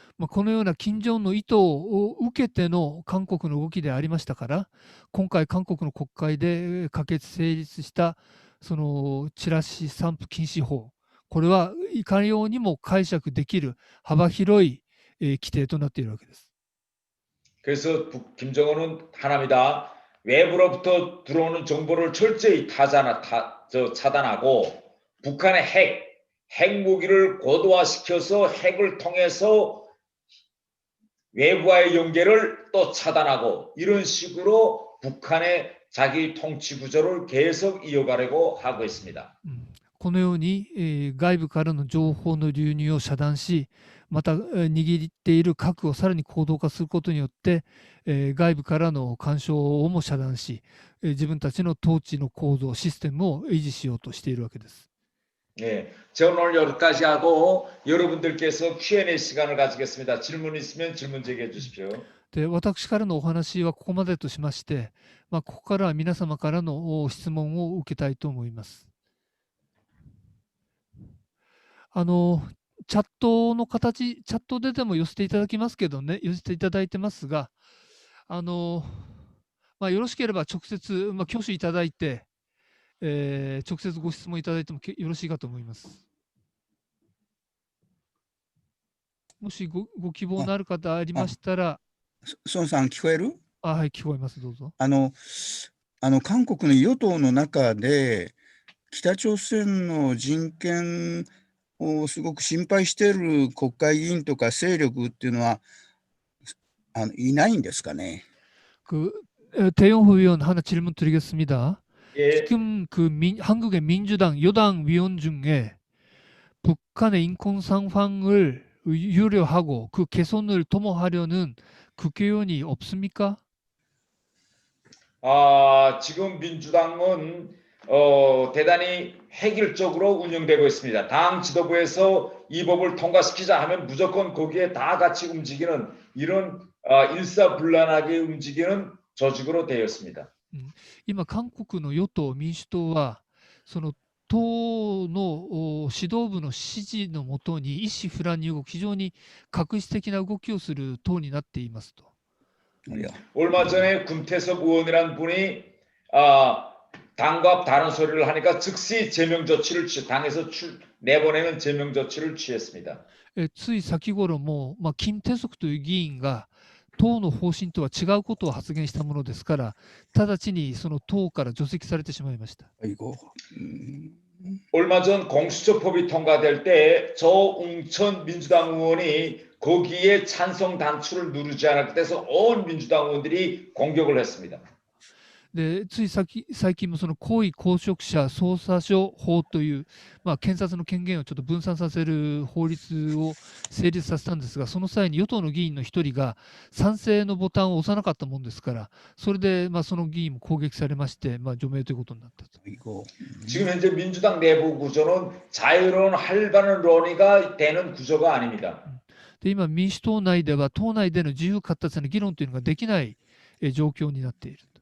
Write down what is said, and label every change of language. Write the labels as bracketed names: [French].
[Japanese] このような金正恩の意図を受けての韓国の動きでありましたから、今回韓国の国会で可決成立したそのチラシ散布禁止法、これはいかようにも解釈できる幅広い規定となっているわけです。 [Korean] 그래서 김정은은 하나입니다. 외부로부터 들어오는 정보를 철저히 차단하고 북한의 핵무기를 고도화시켜서 핵을 통해서 외부와의 연계를 또 차단하고 이런 식으로 북한의 자기 통치 구조를 계속 이어가려고 하고 있습니다. [Japanese] このように、外部からの情報の流入を遮断し、また、握っている核をさらに高度化することによって、外部からの干渉をも遮断し、自分たちの統治の構造、システムを維持しようとしているわけです。 [Korean] 네, 저는 오늘 여기까지 하고 여러분들께서 Q&A 시간을 가지겠습니다. 질문 있으면 질문 제기해 주십시오. [Japanese] で、私からのお話はここまでとしまして、ここからは皆様からの質問を受けたいと思います。チャットの形、チャットででも寄せていただきますけどね、寄せていただいてますが、よろしければ直接、挙手いただいて、直接ご質問いただいてもよろしいかと思います。もしご希望あ、のある方ありましたら、孫さん聞こえる？はい、聞こえます、どうぞ。韓国の与党の中で、北朝鮮の人権をすごく心配している国会議員とか勢力っていうのはいないんですかね。 [Korean] 대형 후위원 하나 질문 드리겠습니다. 예, 지금 한국의 민주당 여당 위원 중에 북한의 인권 상황을 유려하고 그 개선을 도모하려는 국회의원이 없습니까? 지금 민주당은 대단히 획일적으로 운영되고 있습니다. 당 지도부에서 이 법을 통과시키자 하면 무조건 거기에 다 같이 움직이는 이런 일사불란하게 움직이는 조직으로 되어 있습니다. [Japanese] 今、韓国の与党・民主党は、その党の指導部の指示のもとに一心不乱に動く、非常に画一的な動きをする党になっていますと。 [Korean] 얼마 전에 금태섭 의원이란 분이 당과 다른 소리를 하니까 즉시 제명 조치를 당에서 내보내는 제명 조치를 취했습니다. [Japanese] つい先頃も、金鉄則という議員が党の方針とは違うことを発言したものですから、直ちにその党から除籍されてしまいました。 [Korean] 아이고. 얼마 전 공수처법이 통과될 때 조웅천 민주당 의원이 거기에 찬성 단추를 누르지 않았기 때문에 온 민주당 의원들이 공격을 했습니다. [Japanese] でつい最近もその高位公職者捜査処法という、検察の権限をちょっと分散させる法律を成立させたんですが、その際に与党の議員の一人が賛成のボタンを押さなかったもんですから、それでその議員も攻撃されまして、除名ということになったと。 [Korean] 아이고. 지금 현재 민주당 내부 구조는 자유로운 활발한 논의가 되는 구조가 아닙니다. [Japanese] で今、民主党内では党内での自由闊達な議論というのができない状況になっている。